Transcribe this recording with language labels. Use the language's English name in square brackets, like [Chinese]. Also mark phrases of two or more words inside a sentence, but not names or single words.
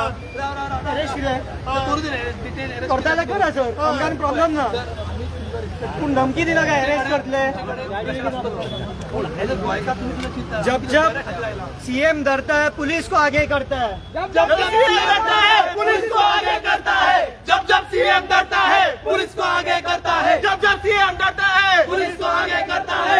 [Konkani] अरेस्ट कितें करता जाल्यार करा सर. आमकां प्रॉब्लेम ना. पूण धमकी दिला काय अरेस्ट करतले. [Hindi] जब जब सीएम डरता है पुलिस को आगे करता है. जब जब सीएम डरता है पुलिस को आगे करता है. जब जब सीएम डरता है पुलिस को आगे करता है. जब जब सीएम डरता है पुलिस को आगे करता है.